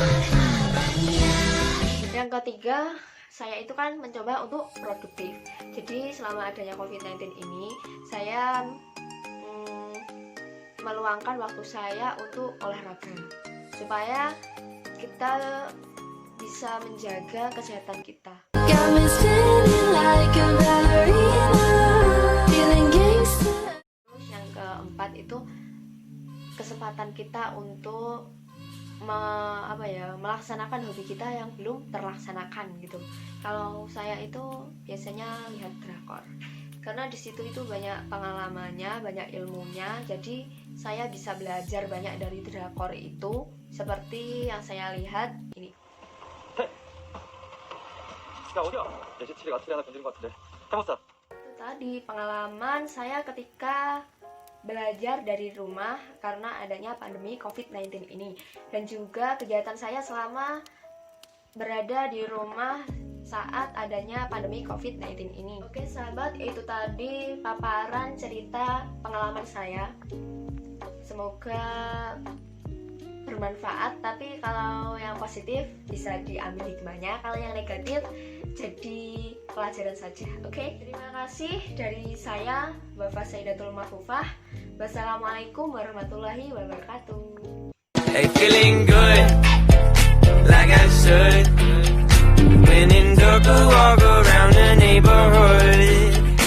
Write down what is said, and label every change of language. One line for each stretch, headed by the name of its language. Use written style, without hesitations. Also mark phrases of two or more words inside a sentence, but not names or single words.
Indonesian: Yang ketiga, saya itu kan mencoba untuk produktif. Jadi selama adanya COVID-19 ini, saya meluangkan waktu saya untuk olahraga supaya kita bisa menjaga kesehatan kita.
English: Got me spinning like a ballerina, feeling gangster.
Indonesian: Terus yang keempat itu kesempatan kita untuk melaksanakan hobi kita yang belum terlaksanakan gitu. Kalau saya itu biasanya lihat drakor karena di situ itu banyak pengalamannya, banyak ilmunya. Jadi saya bisa belajar banyak dari drakor itu, seperti yang saya lihat ini.
Korean: 야 어디야? 내 집에 어떻게 하나 건드린 것 같은데. 해봤어.
Indonesian: Itu tadi pengalaman saya ketika belajar dari rumah karena adanya pandemi COVID-19 ini, dan juga kegiatan saya selama berada di rumah saat adanya pandemi COVID-19 ini. Oke sahabat, itu tadi paparan cerita pengalaman saya. Semoga bermanfaat, tapi kalau yang positif bisa diambil hikmahnya, kalau yang negatif jadi pelajaran saja. Oke, terima kasih dari saya, Wafa Saidatul Mahfufah.
Arabic: والسلام عليكم ورحمة الله وبركاته.
English: Hey, feeling good, like I should. When in dark, I walk around the neighborhood.